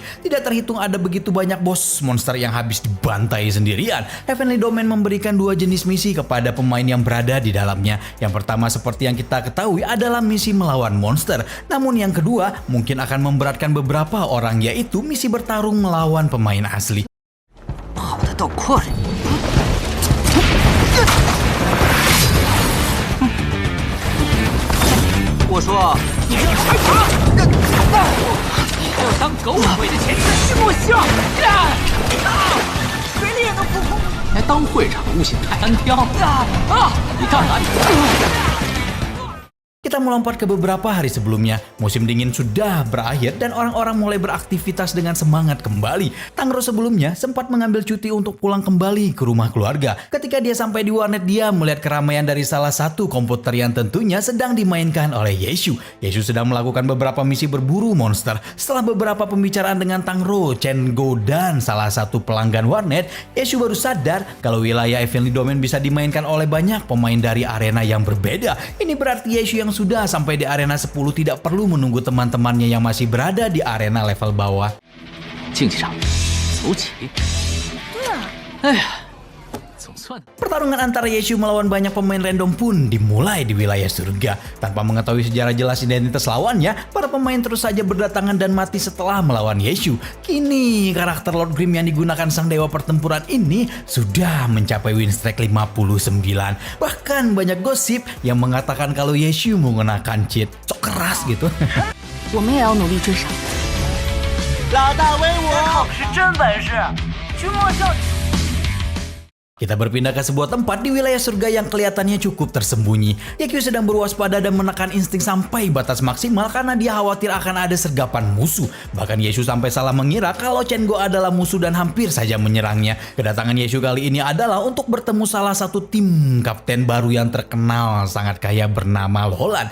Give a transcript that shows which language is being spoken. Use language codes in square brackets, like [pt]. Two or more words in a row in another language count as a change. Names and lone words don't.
[id] Tidak terhitung ada begitu banyak bos monster yang habis dibantai sendirian. Heavenly Domain memberikan 2 jenis misi kepada pemain yang berada di dalamnya. Yang pertama seperti yang kita ketahui adalah misi melawan monster. Namun yang kedua mungkin akan memberatkan beberapa orang, yaitu misi bertarung melawan pemain asli. [zh] 跑得倒快！我说，你这个孩子，你还有当狗腿的潜质，是不行！水里也能扑空。你还当会长悟性太单挑？你干嘛你？ [id] Kita melompat ke beberapa hari sebelumnya. Musim dingin sudah berakhir dan orang-orang mulai beraktivitas dengan semangat kembali. Tangroo sebelumnya sempat mengambil cuti untuk pulang kembali ke rumah keluarga. Ketika dia sampai di warnet, dia melihat keramaian dari salah satu komputer yang tentunya sedang dimainkan oleh Yeshu. Yeshu sedang melakukan beberapa misi berburu monster. Setelah beberapa pembicaraan dengan Tangroo, Chen-Go, dan salah satu pelanggan warnet, Yeshu baru sadar kalau wilayah Heavenly Domain bisa dimainkan oleh banyak pemain dari arena yang berbeda. Ini berarti Yeshu yang sudah sampai di arena 10 tidak perlu menunggu teman-temannya yang masih berada di arena level bawah. [zh] 竞技场，走起！哎呀，总算。 [id] Pertarungan antara Yeshu melawan banyak pemain random pun dimulai di wilayah surga. Tanpa mengetahui sejarah jelas identitas lawannya, para pemain terus saja berdatangan dan mati setelah melawan Yeshu. Kini karakter Lord Grimm yang digunakan sang dewa pertempuran ini sudah mencapai [en] win streak [id] 59. Bahkan banyak gosip yang mengatakan kalau Yeshu menggunakan cheat. Sok keras gitu. [zh] 我们也要努力追上。老大威武，可是真本事，君莫笑。 [id] Kita berpindah ke sebuah tempat di wilayah surga yang kelihatannya cukup tersembunyi. Yekyu sedang berwaspada dan menekan insting sampai batas maksimal karena dia khawatir akan ada sergapan musuh. Bahkan Yeshu sampai salah mengira kalau Chen-Go adalah musuh dan hampir saja menyerangnya. Kedatangan Yeshu kali ini adalah untuk bertemu salah satu tim kapten baru yang terkenal sangat kaya bernama Lolan.